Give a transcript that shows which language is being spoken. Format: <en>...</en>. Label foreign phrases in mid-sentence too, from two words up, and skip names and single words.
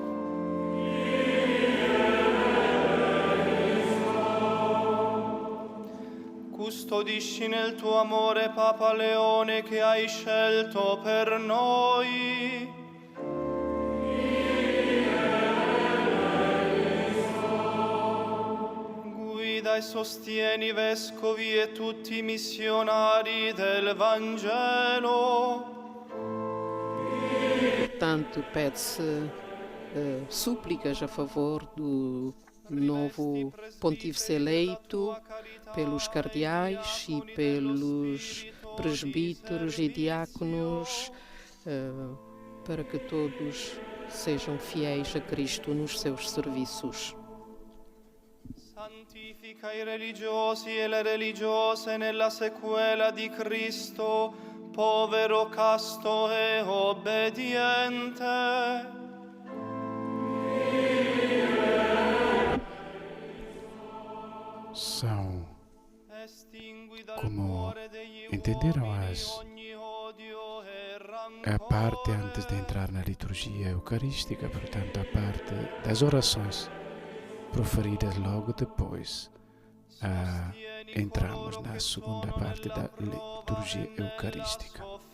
<it>Custodisci nel tuo amore Papa Leone che hai scelto per noi. Guida e sostieni vescovi e tutti i missionari del Vangelo.</it> <pt>Portanto, pede-se súplicas a favor do novo pontífice eleito, pelos cardeais e pelos presbíteros e diáconos, para que todos sejam fiéis a Cristo nos seus serviços.</pt> <it>Santifica i religiosi e le religiose nella sequela di Cristo, povero, casto e obbediente.</it> <pt>São, como entenderam a parte antes de entrar na liturgia eucarística, portanto a parte das orações proferidas logo depois, entramos na segunda parte da liturgia eucarística.</pt>